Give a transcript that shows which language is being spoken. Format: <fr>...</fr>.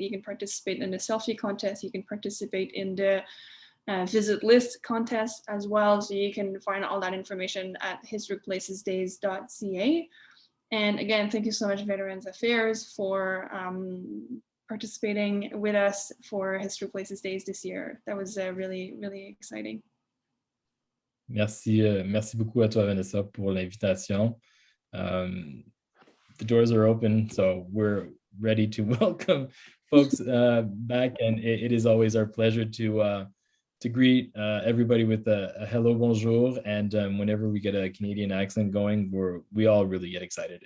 <en>You can participate in the selfie contest. You can participate in the visit list contest as well. So you can find all that information at historicplacesdays.ca. And again, thank you so much, Veterans Affairs, for participating with us for Historic Places Days this year. That was really, really exciting.</en> <fr>Merci beaucoup à toi, Vanessa, pour l'invitation.</fr> <en>The doors are open, so we're ready to welcome folks back, and it is always our pleasure to greet everybody with a hello, bonjour, and whenever we get a Canadian accent going, we all really get excited.</en>